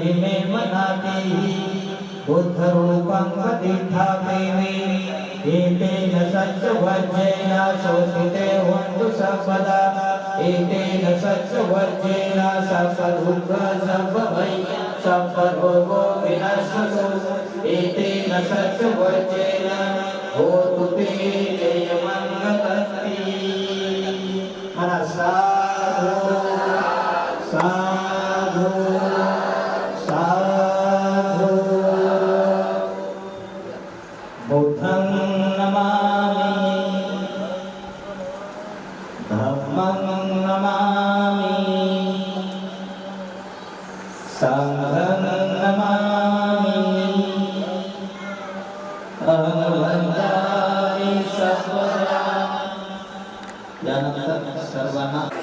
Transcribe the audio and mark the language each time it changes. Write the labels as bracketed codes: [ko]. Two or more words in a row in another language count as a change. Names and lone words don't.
[pi] वैमनापेहि बुद्धरूपं प्रतिभाति मे एतेन सत्यवज्रेण शोषिते हन्तु सर्वदा एतेन सत्यवज्रेण सर्वदुःख सर्वभय सर्वरोगो विनश्यतु एतेन सत्यवज्रेण होतु ते जयमङ्गलस्ति साधु साधु साधु बुद्धं नमामि धम्मं नमामि संघं नमामि अहं वन्दामि सर्वदा [mr] यानंतर सर्वांना